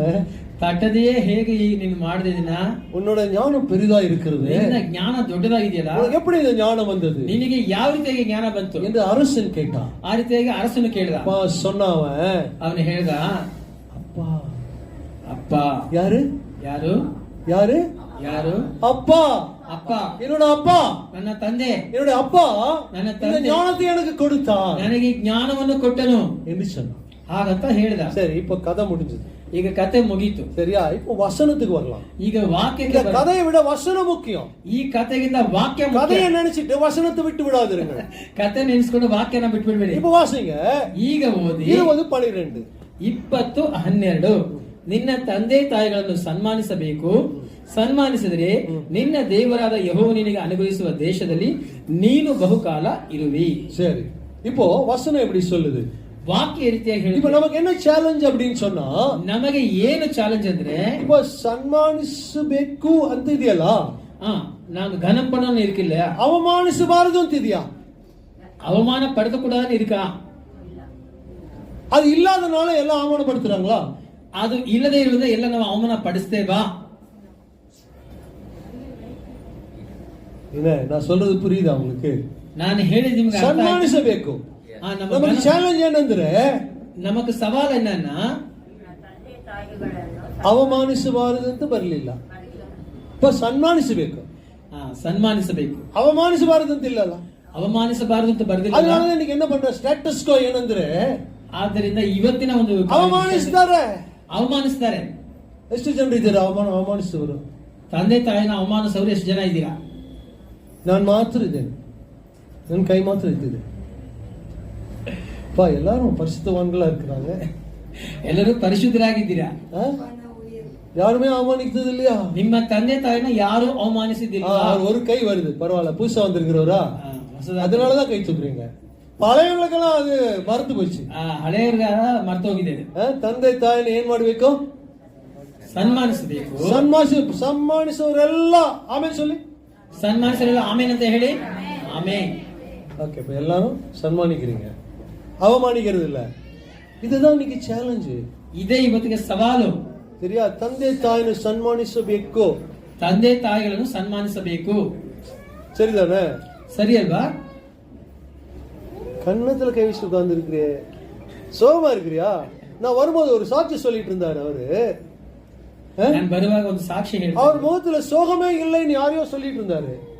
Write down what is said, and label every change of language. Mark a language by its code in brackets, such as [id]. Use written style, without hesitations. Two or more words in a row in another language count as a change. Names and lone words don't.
[kn] ತಟ್ಟದೆಯೇ ಹೇಗೆ ನೀನು ಮಾಡಿದಿನ, [ta] உன்னோட ஞானம் பெரிதா இருக்கிறது, [kn] ನಿನ್ನ ಜ್ಞಾನ ದೊಡ್ಡದಾಗಿದೆಯಲ್ಲ, [ta] உனக்கு எப்படி இந்த ஞானம் வந்தது, [kn] ನಿನಗೆ ಯಾವ ರೀತಿಯಾಗಿ ಜ್ಞಾನ ಬಂತು [ta] ಎಂದು அரசன் கேட்டான். [kn] ಆ ರೀತಿಯಾಗಿ ಅರಸನು ಕೇಳಿದ. [ta] சொன்னவன் [kn] ಅವನು ಹೇಳ್ದ, [ta] அப்பா. [kn] ಅಪ್ಪ. [ta] யாரு [kn] ಯಾರು [ta] யாரு [kn] ಯಾರು [ta] அப்பா. [kn] ಅಪ್ಪ, [ta] என்னோட அப்பா, [kn] ನನ್ನ ತಂದೆ. [ta] என்னோட அப்பா [kn] ನನ್ನ [ta] இந்த [kn] ತಂದೆ [ta] ஞானத்தை எனக்கு கொடுத்தான் [kn] ನನಗೆ ಜ್ಞಾನವನ್ನು ಕೊಟ್ಟನು [ta] என்று சொன்னான். [kn] ಹಾಗಂತ ಹೇಳ್ದ. [ta] சரி, இப்ப கதை முடிஞ்சது. [kn] ಈಗ ಕತೆ ಮುಗೀತು. [ta] சரியா? இப்போ வசனத்துக்கு வரலாம். [kn] ಈಗ ವಾಕ್ಯಕ್ಕೆ [ta] கதையை விட வசனம் முக்கியம். [kn] ಈ ಕತೆಗಿಂತ ವಾಕ್ಯ ಮುಖ್ಯ. [ta] கதையை நினைச்சிட்டு வசனத்தை விட்டு விடாதீங்க. [kn] ಕತೆ ನೆನೆಸ್ಕೊಂಡು ವಾಕ್ಯನ ಬಿಟ್ಬಿಡ್ಬೇಡಿ. [ta] இப்ப வாசிங்க. [kn] ಈಗ ಓದಿ 20:12. 20:12. ನಿನ್ನ ತಂದೆ ತಾಯಿಗಳನ್ನು ಸನ್ಮಾನಿಸಬೇಕು, ಸನ್ಮಾನಿಸಿದರೆ ನಿನ್ನ ದೇವರಾದ ಯೆಹೋವನು ನಿನಗೆ ಅನುಗ್ರಹಿಸುವ ದೇಶದಲ್ಲಿ ನೀನು ಬಹುಕಾಲ ಇರುವಿ. [ta] சரி, இப்போ வசனம் எப்படி சொல்லுது? [kn] ವಾಕ್ಯ ರೀತಿಯಾಗಿ ಹೇಳಿ. [ta] இப்போ நமக்கு என்ன ಚಾಲೆಂಜ್ அப்படின்னு சொன்னா, [kn] ನಮಗೆ ಏನು ಚಾಲೆಂಜ್ ಅಂದ್ರೆ, இப்போ ಸನ್ಮಾನಿಸಬೇಕು ಅಂತ ಇದೆಯಲ್ಲ, [ta] நாங்க கனம் பண்ணணும் இருக்கில்ல, [kn] அவமானிಸಬಾರದು ಅಂತ ಇದೆಯಾ? [ta] அவமான படுத்த கூடாதுன்னு இருக்கா? அது இல்லாதனால எல்லாம் அவமானப்படுத்துறாங்களா? அது இல்லதே [kn] ಇರುವುದೇ ಎಲ್ಲ ನಾವು ಅವಮಾನ ಪಡಿಸ್ತೇವಾ? [ta] என்ன நான் சொல்றது புரியுதா உங்களுக்கு? [kn] ನಾನು ಹೇಳಿದ ನಿಮಗೆ ಸನ್ಮಾನಿಸಬೇಕು. ನಮಗೆ ಚಾಲೆಂಜ್ ಏನಂದ್ರೆ, ನಮಗೆ ಸವಾಲು ಏನನ್ನ, ಅವಮಾನಿಸಬಾರದು ಅಂತ ಬರಲಿಲ್ಲ, ಸನ್ಮಾನಿಸಬೇಕು. ಸನ್ಮಾನಿಸಬೇಕು, ಅವಮಾನಿಸಬಾರದು ಅಂತ ಇಲ್ಲಲ್ಲ, ಅವಮಾನಿಸಬಾರದು ಅಂತ ಬರೆದಿಲ್ಲ. அதனால இன்னைக்கு என்ன பண்ற [en] status quo [kn] ಏನಂದ್ರೆ, ಆದ್ದರಿಂದ ಇವತ್ತಿನ ಒಂದು ಅವಮಾನಿಸ್ತಾರೆ. ಎಷ್ಟು ಜನ ಇದ್ದೀರಾ ಅವಮಾನಿಸುವವರು? ತಂದೆ ತಾಯಿನ ಅವಮಾನಿಸುವವರು ಎಷ್ಟು ಜನ ಇದ್ದೀರಾ? ನಾನು ಮಾತ್ರ ಇದ್ದೇನೆ, ನನ್ನ ಕೈ ಮಾತ್ರ ಇದ್ದಿದೆ. [ta] எல்லாரும் பரிசுத்தவான்களா இருக்கிறாங்க, [kn] ಎಲ್ಲರೂ ಪರಿಶುದ್ಧರಾಗಿದ್ದೀರಾ. [ta] யாருமே அவமானிக்கிறது இல்லையா? [kn] ನಿಮ್ಮ ತಂದೆ ತಾಯಿನ ಯಾರು ಅವಮಾನಿಸಿದಿಲ್ಲ. [ta] ஒரு கை வருது, பரவாயில்ல, புதுசா வந்திருக்கிறவரா, அதனாலதான் கை தூக்குறீங்க. பழையவங்களுக்கெல்லாம் அது மறந்து போச்சு, [kn] ಹಳೆಯವರಿಗ ಮರ್ತು ಹೋಗಿದೆ. ತಂದೆ ತಾಯಿನ ಏನ್ ಮಾಡ್ಬೇಕು? ಸನ್ಮಾನಿಸಬೇಕು. ಸನ್ಮಾನಿಸೋರೆಲ್ಲ ಆಮೇಲೆ சொல்லி, ಸನ್ಮಾನಿಸೋರೆಲ್ಲ ಆಮೇಲೆ ಅಂತ ಹೇಳಿ. ಆಮೇನ್. [ta] ஓகே, இப்ப எல்லாரும் சன்மானிக்கிறீங்க, அவமானிக்கிறது இல்ல. இதுதான் இன்னைக்கு சேலஞ்ச். [kn] ಇದೇ ಇವತ್ತಿಗೆ ಸವಾಲು. சரியா? ತಂದೆ ತಾಯಿನ ಸನ್ಮಾನಿಸಬೇಕು, ತಂದೆ ತಾಯಿಗಳನ್ನು ಸನ್ಮಾನಿಸಬೇಕು. [ta] சரிதானே? சரி அல்வா? கண்ணத்துல கை வச்சு உட்கார்ந்து இருக்கிறே, சோகமா இருக்கிறியா? நான் வரும்போது ஒரு சாட்சி சொல்லிட்டு இருந்தாரு அவரு. நான் வருவாக ஒரு சாட்சி ಹೇಳಿದ್ರು. அவர் முகத்துல சோகமே இல்லைன்னு யாரையோ சொல்லிட்டு இருந்தாரு.